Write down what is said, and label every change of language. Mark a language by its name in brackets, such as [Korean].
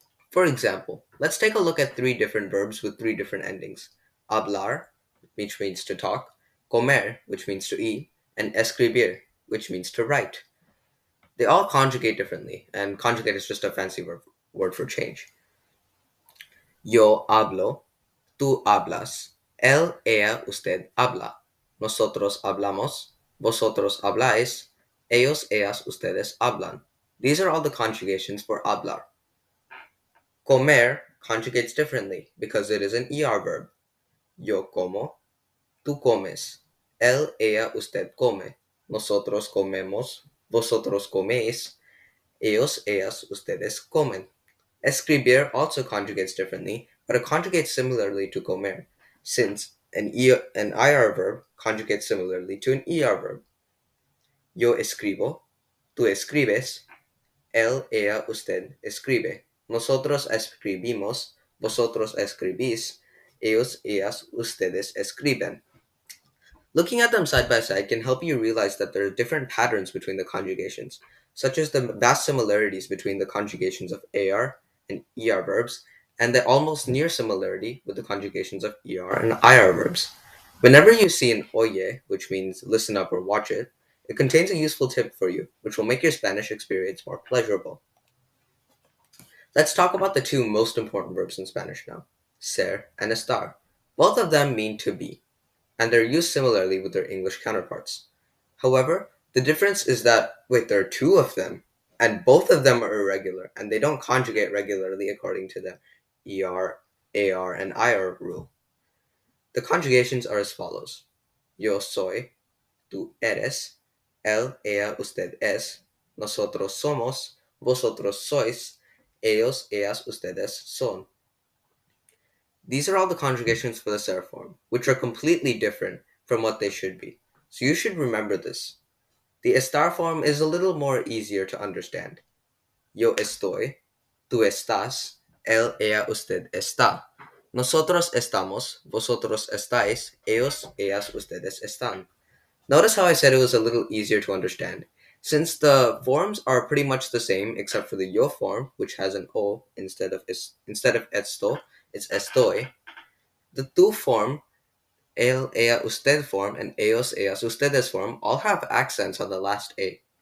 [English] For example, let's take a look at three different verbs with three different endings. Hablar, which means to talk, comer, which means to eat, and escribir, which means to write. They all conjugate differently, and conjugate is just a fancy word for change. [Spanish] Yo hablo, tú hablas, él, ella, usted habla, nosotros hablamos, vosotros habláis, ellos, ellas, ustedes hablan. [English] These are all the conjugations for hablar. Comer conjugates differently because it is an ER verb. [Spanish] Yo como, tú comes, él, ella, usted come, nosotros comemos, vosotros coméis, ellos, ellas, ustedes comen. [English] Escribir also conjugates differently, but it conjugates similarly to comer, since an IR verb conjugates similarly to an ER verb. [Spanish] Yo escribo, tú escribes, él, ella, usted escribe. Nosotros escribimos, vosotros escribís, ellos, ellas, ustedes escriben. [English] Looking at them side by side can help you realize that there are different patterns between the conjugations, such as the vast similarities between the conjugations of AR and ER verbs, and the almost near similarity with the conjugations of ER and IR verbs. Whenever you see an oye, which means listen up or watch it, it contains a useful tip for you, which will make your Spanish experience more pleasurable. Let's talk about the two most important verbs in Spanish now, ser and estar. Both of them mean to be, and they're used similarly with their English counterparts. However, the difference is that, wait, there are two of them, and both of them are irregular, and they don't conjugate regularly according to the ER, AR, and IR rule. The conjugations are as follows. [Spanish] Yo soy, tú eres, él, ella, usted es, nosotros somos, vosotros sois, ellos, ellas, ustedes son. [English] These are all the conjugations for the ser form, which are completely different from what they should be. So you should remember this. The estar form is a little more easier to understand. [Spanish] Yo estoy, tú estás, él, ella, usted está. Nosotros estamos, vosotros estáis, ellos, ellas, ustedes están. [English] Notice how I said it was a little easier to understand. Since the forms are pretty much the same except for the yo form, which has an o instead of esto, it's estoy. The tú form, él, ella, usted form, and ellos, ellas, ustedes form all have accents on the last a.